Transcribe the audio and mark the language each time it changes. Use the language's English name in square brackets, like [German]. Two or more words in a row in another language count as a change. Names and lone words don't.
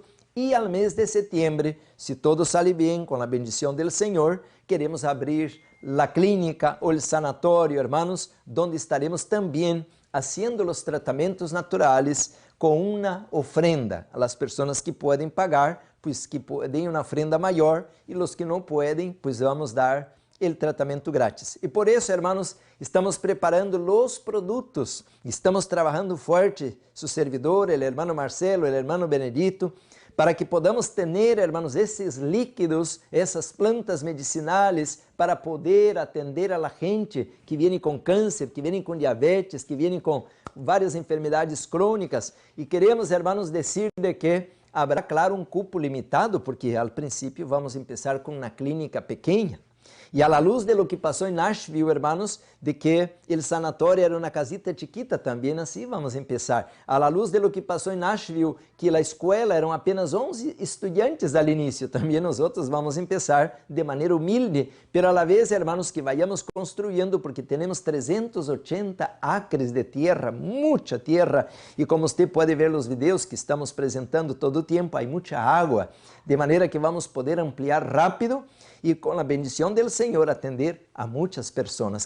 [Portuguese] E ao mês de setembro, se [Spanish] todo sale [Portuguese] bem, com a bendição do Senhor, queremos abrir a clínica ou o sanatório, hermanos, onde estaremos também fazendo os tratamentos naturais com uma [Spanish] ofrenda a las [Portuguese] pessoas que podem pagar, pues que deem uma ofrenda maior, e os que não podem, pues vamos dar o tratamento grátis. E por isso, hermanos, estamos preparando os produtos, estamos trabalhando forte, [Spanish] su servidor, el hermano Marcelo, el hermano Benedito, para que podamos [Portuguese] ter, hermanos, esses líquidos, essas plantas medicinais, para poder atender [Spanish] a la gente [Portuguese] que vem com câncer, que vem com diabetes, que vem com várias enfermidades crônicas. E queremos, hermanos, dizer de que haverá, claro, um cupo limitado, porque ao princípio vamos começar com uma clínica pequena. E [Spanish] a la luz de lo que [Portuguese] passou em Nashville, hermanos, de que o sanatório era uma [Spanish] casita chiquita, [Portuguese] também assim vamos começar. [Spanish] A la luz de lo que [Portuguese] passou em Nashville, que a escola eram apenas 11 estudantes ao início, também nós outros vamos começar de maneira humilde, [Spanish] pero a la vez, [Portuguese] hermanos, [Spanish] que vayamos [Portuguese] construindo, porque temos 380 acres de terra, muita terra, e como você pode ver nos vídeos que estamos apresentando todo o tempo, há muita água, de maneira que vamos poder ampliar rápido e com a bendição do Senhor atender a muitas pessoas.